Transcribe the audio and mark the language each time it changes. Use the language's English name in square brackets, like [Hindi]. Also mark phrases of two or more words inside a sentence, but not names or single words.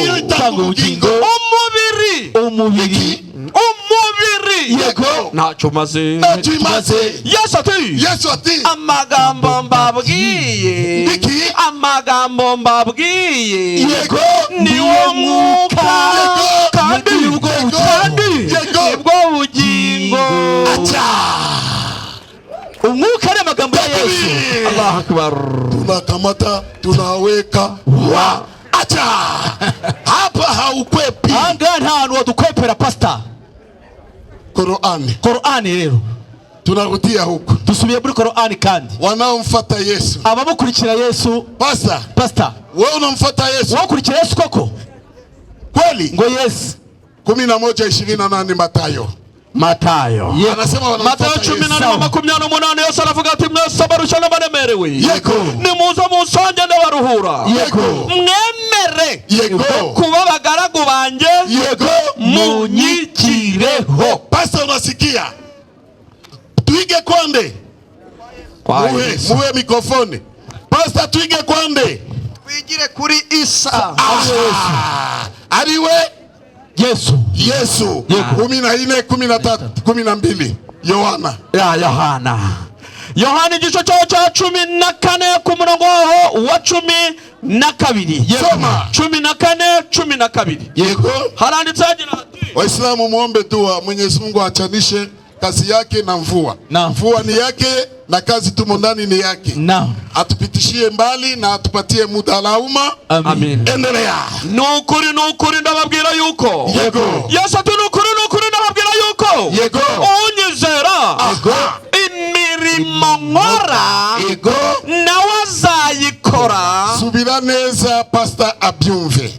[Kinyarwanda] umubiri yego ntacyo maze. Yesu ati amagambo mbabwiye yego niwo mwuka kandi nibwo bugingo. umwuka ari amagambo ya Yesu. [Arabic] الله أكبر. [Swahili] Tunakamata tunaweka wa acha hapa haukwepi. [Kinyarwanda] anga nta hantu wadukwepera pastor. Korani rero [Swahili] tunarudia huko. [Kinyarwanda] dusubiye muri Korani kandi [Swahili] wanaomfuata Yesu [Kinyarwanda] abamukurikira Yesu. Pastor [Swahili] wewe unamfuata Yesu? [Kinyarwanda] wakurikira Yesu koko [Swahili] kweli? [Kinyarwanda] ngo Yesu [Swahili] 11:28 Matayo anasema [Kinyarwanda] Matayo 10:28 Yesu aravuga ati mwese abarusha n'abaremerewe nimuze musange n'abaruhura mwemere kuba abagaragu banjye munyikireho. [Swahili] Pastor unasikia? Tuige kwande muwe mikrofoni. Pastor tuige kwande [Kinyarwanda] twigire kuri Isa ariwe Yesu 14:13-12 Yohana igice cyaho cya 14 ku murongo waho wa 12 14:12 yego haranditse agira ati [Swahili] Waislamu muombe dua Mwenyezi Mungu achanishe kazi yake na mvua. Mvua ni yake na kazi tumo ndani ni yake. Atupitishie mbali na atupatie muda lauma. Amen. Endelea. [Kinyarwanda] Nukuri ndababwira yuko Yesu ati nukuri ndababwira yuko unyizera imirimo yego nawe azayikora. Subira neza pastor abyumve.